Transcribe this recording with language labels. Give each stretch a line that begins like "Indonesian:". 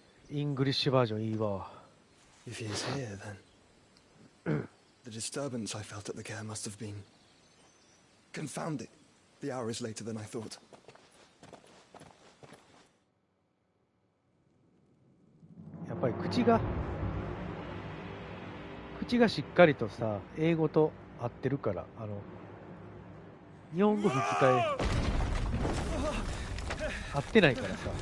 Japanese: イングリッシュバージョンいいわ。
English: If he is here, then the disturbance I felt at the care must have been confounded. The hour is later than I thought.
Japanese: やっぱり口がしっかりとさ、英語と合ってるから、日本語吹き替え合ってないからさ。